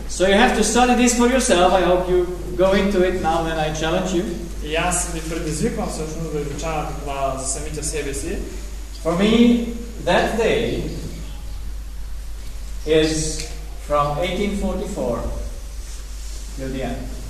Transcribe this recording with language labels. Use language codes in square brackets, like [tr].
[en] So you have to study this for yourself. I hope you go into it now when I challenge you. [bg] И аз ви предизвиквам всъщност да изучавате това за самите себе си. [en] For me, that day is from 1844 till the end.